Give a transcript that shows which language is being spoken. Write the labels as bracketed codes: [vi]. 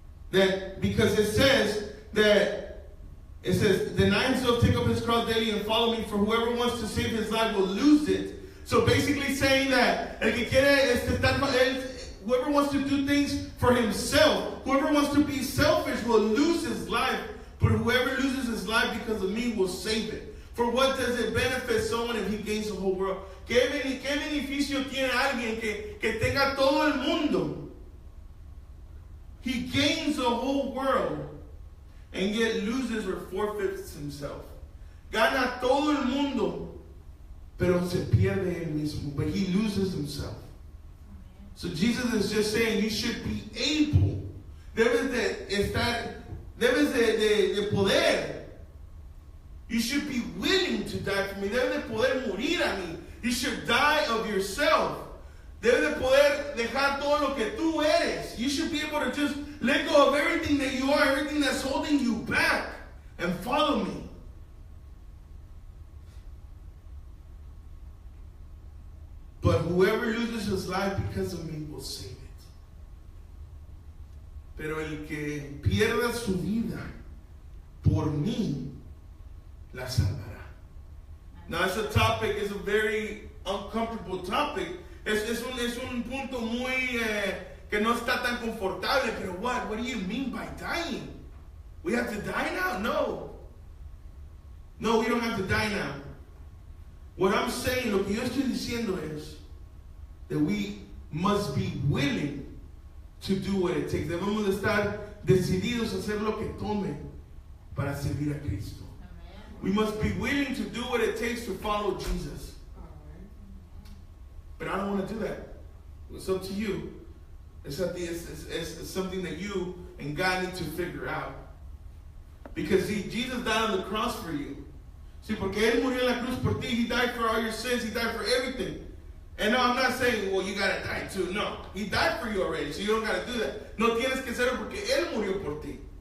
[en] Because it says, deny himself, take up his cross daily, and follow me, for whoever wants to save his life will lose it. So basically saying that whoever wants to do things for himself, whoever wants to be selfish will lose his life, but whoever loses his life because of me will save it. For what does it benefit someone if he gains the whole world? [es] ¿Qué beneficio tiene alguien que tenga todo el mundo? [en] He gains the whole world and yet loses or forfeits himself. [es] Gana todo el mundo, pero se pierde él mismo. [en] But he loses himself. So Jesus is just saying you should be able. [es] Debes de poder. [en] You should be willing to die for me. [es] Debes de poder morir a mí. [en] You should die of yourself. [es] Debes de poder dejar todo lo que tú eres. [en] You should be able to just let go of everything that you are, everything that's holding you back, and follow me. But whoever loses his life because of me will save it. [es] Pero el que pierda su vida por mí la salvará. [en] Now, it's a topic, it's a very uncomfortable topic. [es] Es un punto muy que no está tan confortable. Pero [en] what do you mean by dying? We have to die now? No, we don't have to die now. What I'm saying, [es] lo que yo estoy diciendo es [en] that we must be willing to do what it takes. [es] Debemos de estar decididos a hacer lo que tome para servir a Cristo. [en] We must be willing to do what it takes to follow Jesus. But I don't want to do that. It's up to you. It's something that you and God need to figure out. Because see, Jesus died on the cross for you. [es] See, porque Él murió en la cruz por ti. [en] He died for all your sins. He died for everything. And no, I'm not saying, well, you got to die too. No, He died for you already, so you don't got to do that. [es] No tienes que hacerlo porque Él murió por ti.